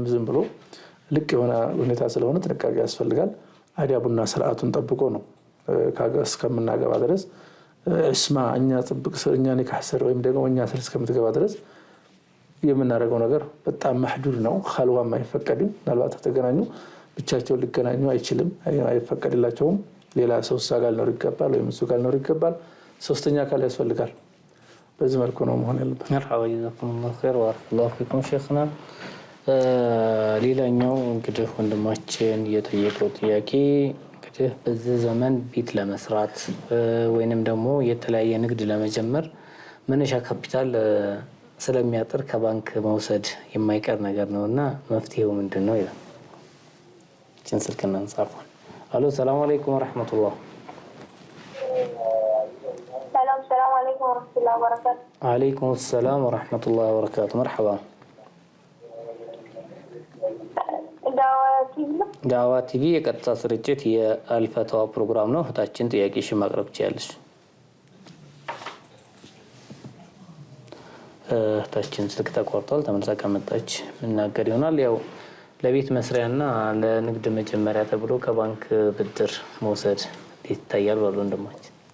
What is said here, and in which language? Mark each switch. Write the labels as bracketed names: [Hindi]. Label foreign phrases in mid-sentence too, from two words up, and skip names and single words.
[Amharic] ዝም ብሎ ልቅ የሆነ ሁኔታ ስለሆነ ጥንቃቄ ያስፈልጋል። አዳቡና ስርዓቱን ጠብቆ ነው እስከምናገባ ድረስ ዒስማ እኛ ጥብቅ ስር እኛ ኒካህ ስር ወይም ደግሞ እኛ ስር እስከምትገባ ድረስ የምናደርገው ነገር በጣም ማህዱድ ነው። ኸልዋም አይፈቀድም። ምናልባት ተገናኙ ብቻቸውን ሊገናኙ አይችልም፣ አይፈቀድላቸውም። ሌላ ሰው እሷ ጋር ሊኖር ይገባል ወይም እሱ ጋር ሊኖር ይገባል። ሶስተኛ አካል ያስፈልጋል። በዚህ መልኩ ነው መሆን ያለበት። [Arabic] مرحبا جزاكم الله خير وبارك الله فيكم شيخنا። [Amharic] ሌላኛው እንግዲህ ወንድማችን የጠየቀው ጥያቄ እንግዲህ በዚህ ዘመን ቤት ለመስራት ወይንም ደግሞ የተለያየ ንግድ ለመጀመር መነሻ ካፒታል ስለሚያጥር ከባንክ መውሰድ የማይቀር ነገር ነውና መፍትሄው ምንድነው ይላል። እቺን ስልክና እንጻፈው። አሎ [Arabic] سلام عليكم ورحمة الله። السلام عليكم ورحمة الله وبركاته. عليكم السلام ورحمة الله وبركاته. مرحبا. [Amharic] ዳዋ ቲቪ የቀጥታ ስርጭት የአልፈተዋ ፕሮግራም ነው። እህታችን ጥያቄሽን ማቅረብ ትችያለሽ። እህታችን ስልክ ተቋርጧል። ተመልሳ ከመጣች ምናገር ይሆናል። ያው ለቤት መስሪያና ለንግድ መጀመሪያ ተብሎ ከባንክ ብድር መውሰድ ይታያል ባሉ እንደማች